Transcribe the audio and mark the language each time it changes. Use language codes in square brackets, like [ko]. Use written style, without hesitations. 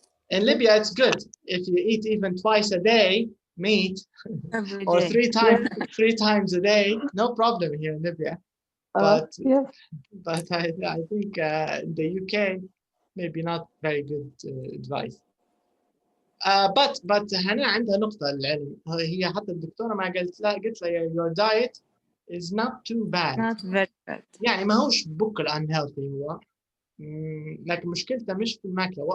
[en] In Libya, it's good if you eat even twice a day meat, or 3 times a day. No problem here in Libya. But I think in the UK, maybe not very good advice. [ar] but هنا عندها نقطة العلم. هي حتى الدكتورة ما قلت لها [en] your diet is not too bad. Not very bad. [ar] يعني ما هوش بكل unhealthy هو. لكن مشكلته مش في الماكلة.